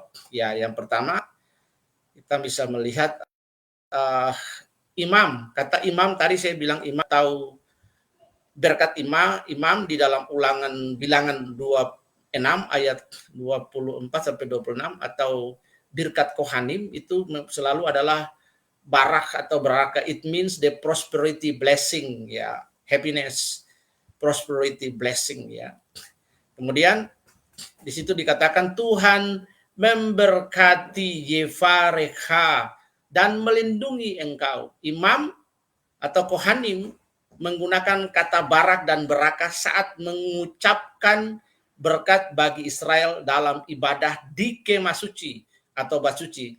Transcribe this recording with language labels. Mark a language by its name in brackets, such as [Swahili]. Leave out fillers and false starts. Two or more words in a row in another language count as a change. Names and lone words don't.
[Indonesian] Ya, yang pertama kita bisa melihat imam. Kata imam tadi saya bilang imam tahu berkat imam di dalam Ulangan bilangan 26 ayat 24 sampai 26 atau [Hebrew] ברכת כהנים [Indonesian] itu selalu adalah barak atau beraka. [English] It means the prosperity blessing, ya, happiness, prosperity blessing, [Indonesian] ya. Kemudian di situ dikatakan Tuhan memberkati Yevarecha dan melindungi engkau. Imam atau kohanim menggunakan kata barak dan beraka saat mengucapkan berkat bagi Israel dalam ibadah di kemah suci atau bait suci.